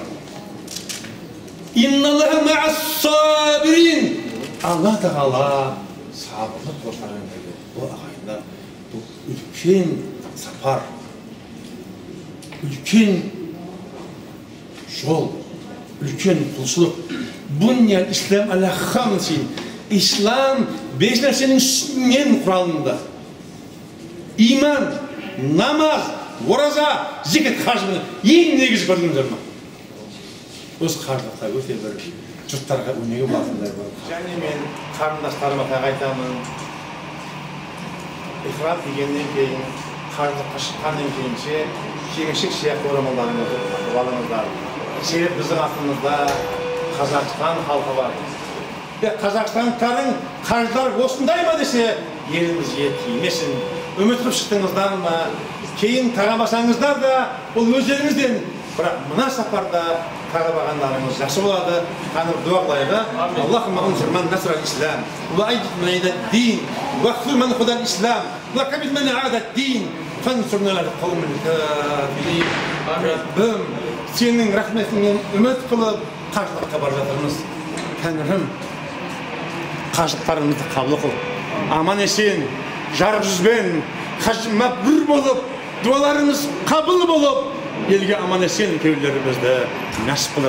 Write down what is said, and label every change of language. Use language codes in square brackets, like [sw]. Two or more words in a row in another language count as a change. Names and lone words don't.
[ar] إن الله مع الصابرين. [kk] Алла тағала сабырлы қосқан деді. Бұл ағайындар, бұл үлкен сапар, үлкен жол, үлкен құлшылық. [ar] بني الإسلام على خمس. [kk] İslam 5 нәрсенің үстінен құралында. İman, namaz, ораза, зекет, хаж ең негізі көрдіңіздер ме? Өз қажылықта өте бір жұрттарға өнеге болатындай болады. Және мен қарындастарыма тағы айтамын. Ихрам дегеннен кейін, қажылыққа шыққаннан кейінше жеңішек сияқты орамалдарыңызды тақып алыңыздар. Себеп біздің астымызда Қазақстан халқы бар. Қазақстандықтардың қаржылар осындай ма десе, елімізге тимесін. Үміт қылып шықтыңыздар ма? Кейін тағамасаңыздар да, бұл өздеріңізден. Бірақ мына сапарда тағабағандарыңыз жақсы болады. Қаныр дуа қылайық. [ar] اللهم انصر من نصر الإسلام، وأيد من أيد الدين، واخذل من خذل الإسلام، واكبت من عادى الدين، فانصرنا على القوم الكافرين. [kk] Раббым, сенің рахметіңнен үміт қылып қажылыққа бара жатырмыз. Тәңірім, қажылықтарымызды қабыл қыл. Аман есен, жарық жүзбен, хаж мәбрур болып, дуаларымыз қабыл болып, елге аман есен келулерімізді нәсіп қылар.